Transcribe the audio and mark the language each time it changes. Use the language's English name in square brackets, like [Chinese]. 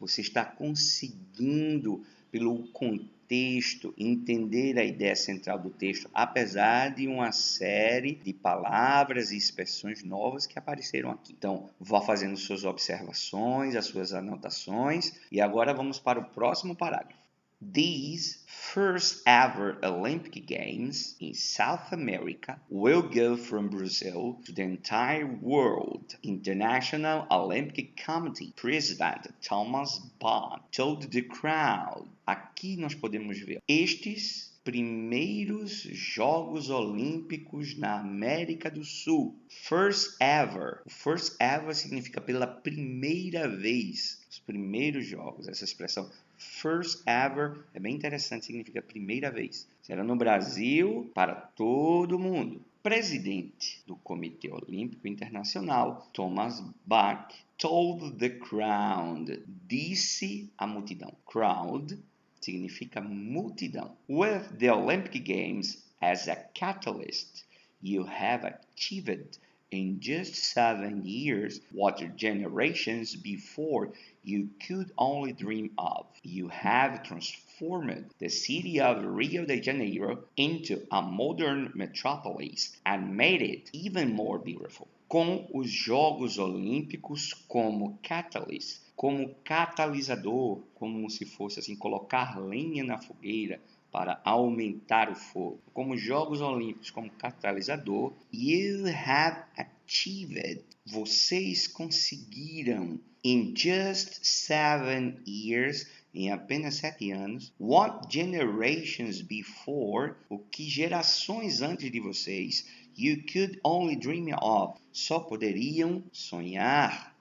[Portuguese] Você está conseguindo, pelo contexto, entender a ideia central do texto, apesar de uma série de palavras e expressões novas que apareceram aqui? Então, vá fazendo suas observações, as suas anotações, e agora vamos para o próximo parágrafo. [English] These first ever Olympic Games in South America will go from Brazil to the entire world. International Olympic Committee President Thomas Bach told the crowd. [Portuguese] Aqui nós podemos ver estes primeiros Jogos Olímpicos na América do Sul. First ever. First ever significa pela primeira vez. Os primeiros jogos. Essa expressão first ever é bem interessante, significa primeira vez. Será no Brasil para todo mundo. Presidente do Comitê Olímpico Internacional, Thomas Bach, [English] told the crowd, [Portuguese] disse a multidão. Crowd significa multidão. [English] With the Olympic Games as a catalyst, you have achieved in just 7 years what generations before you could only dream of. You have transformed the city of Rio de Janeiro into a modern metropolis and made it even more beautiful. [Portuguese] Com os Jogos Olímpicos como catalyst, como catalisador, como se fosse assim, colocar lenha na fogueira para aumentar o fogo. Como Jogos Olímpicos como catalisador, [English] you have achieved, [Portuguese] vocês conseguiram, [English] in just 7 years, [Portuguese] em apenas 7 anos, [English] what generations before, [Portuguese] o que gerações antes de vocês, [English] you could only dream of, [Portuguese] só poderiam sonhar.